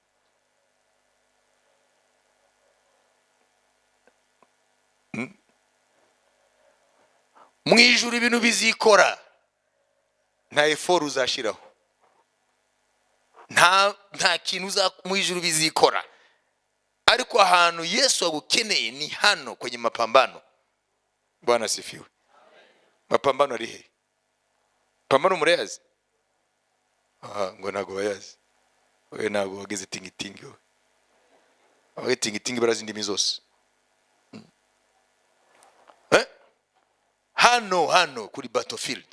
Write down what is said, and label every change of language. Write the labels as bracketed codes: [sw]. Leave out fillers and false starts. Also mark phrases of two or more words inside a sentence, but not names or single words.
[rw] Mu ijuru ibintu bizikora, nta effort uzashiraho, nta kintu mu ijuru bizikora. Ariko ahantu Yesu agukeneye ni hano [sw] kwenye mapambano. Bwana sifiwe. Mapambano [rw] ari he? Pambano mureyazi? Ngo ntago bayazi. Wewe ntago wageze tingitingi we. Awe tingitingi barazi indimi zose. Hano kuri battlefield.